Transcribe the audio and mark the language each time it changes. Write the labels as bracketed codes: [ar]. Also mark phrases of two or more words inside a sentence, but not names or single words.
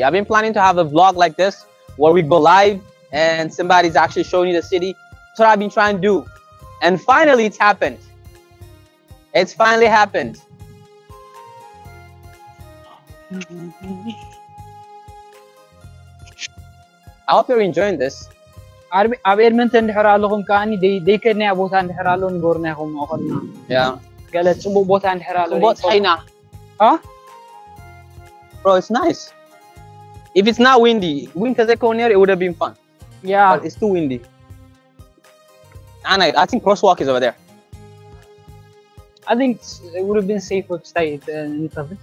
[en] I've been planning to have a vlog like this where we go live and somebody's actually showing you the city. That's what I've been trying to do. And finally it's happened. It's finally happened. I hope you're enjoying this. [ti] ኣብ ኤድመንተን እንድሕር ኣለኹም ከዓኒ ደይከድናያ ቦታ እንድሕር ኣሎ ንገሩና ኢኹም ኣኸልና [en] Yeah. [ti] ገለ ፅቡቅ ቦታ እንድሕር ኣሎ [en] What's Haina? Huh? Bro, it's nice. If it's not windy, wind Kazakh it would have been fun. Yeah. But it's too windy. And I think crosswalk is over there. I think it would have been safer to stay in Tavit.